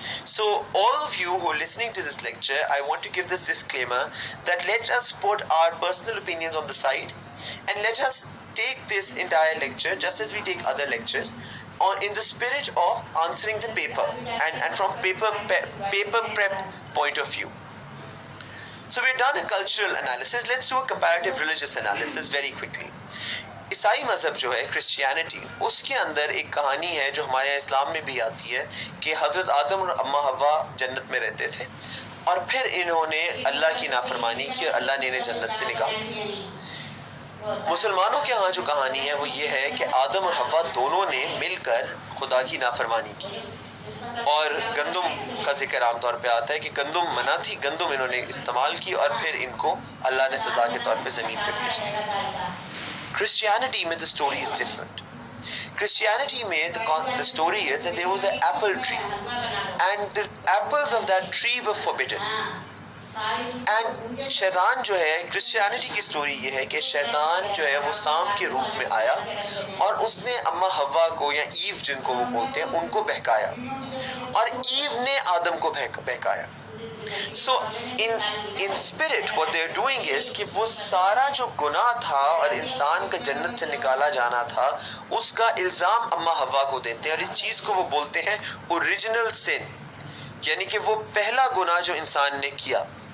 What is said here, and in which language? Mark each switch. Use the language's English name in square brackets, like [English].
[English] So all of you who are listening to this lecture, I want to give this disclaimer that let us put our personal opinions on the side, and let us take this entire lecture, just as we take other lectures, in the spirit of answering the paper, and from paper prep point of view. So we've done a cultural analysis. Let's do a comparative religious analysis very quickly. [Hindi] ईसाई मज़हब जो है, Christianity, उसके अंदर एक कहानी है जो हमारे इस्लाम में भी आती है कि हज़रत आदम और अम्मा हवा जन्नत में रहते थे, और फिर इन्होंने अल्लाह की नाफरमानी की और अल्लाह ने इन्हें जन्नत से निकाल दिया. मुसलमानों के यहाँ जो कहानी है वो ये है कि आदम और हवा दोनों ने मिलकर खुदा की नाफरमानी की, और गंदम का जिक्र आमतौर पे आता है कि गंदम मना थी, गंदम इन्होंने इस्तेमाल की, और फिर इनको अल्लाह ने सज़ा के तौर पे ज़मीन पे भेज दिया. [English] Christianity में the story is different. Christianity में the story is that there was an apple tree, and the apples of that tree were forbidden. [Hindi] And शैतान जो है, क्रिश्चियनिटी की स्टोरी ये है कि शैतान जो है वो सांप के रूप में आया, और उसने अम्मा हवा को, या ईव जिनको वो बोलते हैं, उनको बहकाया, और ईव ने आदम को बहकाया. [English] So in spirit what they are doing is [Hindi] कि वो सारा जो गुनाह था और इंसान का जन्नत से निकाला जाना था, उसका इल्ज़ाम अम्मा हवा को देते हैं, और इस चीज़ को वो बोलते हैं ओरिजिनल सिन, यानी कि वो पहला गुनाह जो इंसान ने किया.